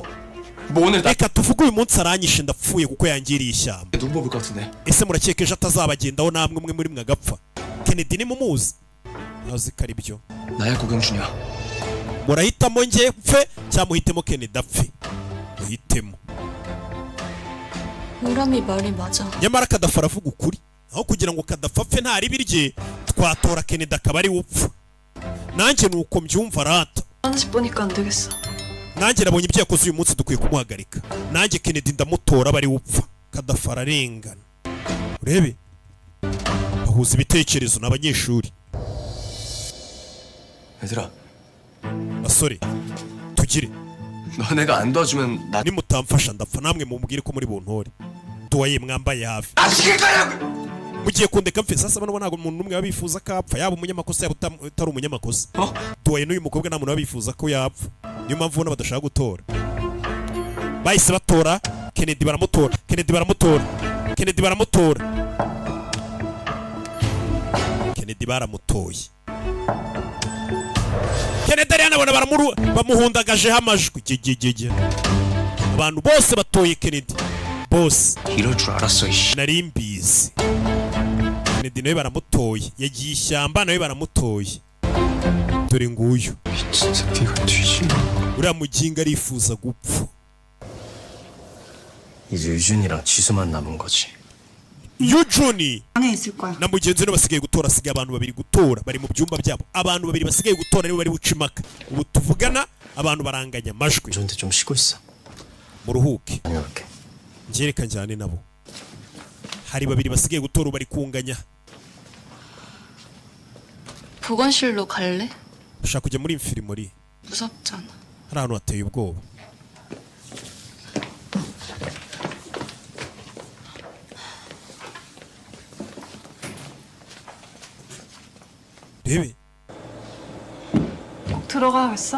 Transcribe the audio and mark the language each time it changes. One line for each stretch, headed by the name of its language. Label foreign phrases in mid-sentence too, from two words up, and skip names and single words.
Korean: 뭐 오늘 나
Kinyarwanda: reka tuvuge uyu munsi aranyishe ndapfuye kuko yangiriye ishyamba.
Korean: 눈 뽑을 것 같은데.
Kinyarwanda: ese murakekeje atazabagendaho namwe umwe muri mwe agapfa? Kennedy ni mumuzi? ntazi ko ari byo.
Korean: 나야 고경준이야.
Kinyarwanda: murahitamo njye mpfe cyangwa muhitemo Kennedy apfe? muhitemo.
Korean: 우람이 말이 맞아.
Kinyarwanda: nyamara Gaddafi aravuga ukuri, aho kugira ngo Gaddafi apfe nta ribi rye, twatora Kennedy akaba ari upfa. nanjye nuko mbyumva rata.
Korean: 하나씩 보니까 안 되겠어.
Kinyarwanda: nanjye nabonye ibyo yakoze uyu munsi dukwiye kumuhagarika. nanjye Kennedy ndamutora bari upfa. Gaddafi ararengana. urebe bahuza ibitekerezo n'abanyeshuri.
Korean: 얘들아.
Kinyarwanda: basore tugire.
Korean: 너네가 안 도와주면 나.
Kinyarwanda: nimutamfasha ndapfa, namwe mumubwire ko muri buntore. tuwaye mwambaye hafi. mugiye kundeka mfe sasa. bano ntabwo umuntu n'umwe yabifuza ko apfa, yaba umunyamakosa yaba utari umunyamakosa. tuwaye n'uyu mukobwa nta muntu wabifuza ko yapfa, niyo mpamvu ubona badashaka gutora. bahise batora Kennedy, baramutora Kennedy, baramutora Kennedy, baramutora Kennedy, baramutoye Kennedy. ariya nabona bamuhundagajeho amajwi. gigigigi abantu bose batoye Kennedy bose.
Korean: 이럴 줄 알았어 이씨.
Kinyarwanda: nari mbizi. Kennedy nawe baramutoye, yagiye ishyamba nawe baramutoye. dore nguyu uriya muginga arifuza gupfa.
Korean: 이제 유준이랑 지수만 남은 거지. Yujuni 방에 있을 거야.
Kinyarwanda: na mugenzi we basigaye gutora, asigaye abantu babiri gutora, bari mu byumba byabo. abantu babiri basigaye gutora nibo bari buca impaka. ubu tuvugana abantu baranganya amajwi.
Korean: 저한테 좀 쉬고 있어.
Kinyarwanda: muruhuke
Korean: 다녀올게.
Kinyarwanda: ngereka njyane nabo. hari babiri basigaye gutora, bari kunganya.
Korean: 보건실로 갈래?
Kinyarwanda: ushaka kujya muri infirmori?
Korean: 무섭잖아.
Kinyarwanda: hari ahantu hateye ubwoba. rebe
Korean: 꼭 들어가겠어?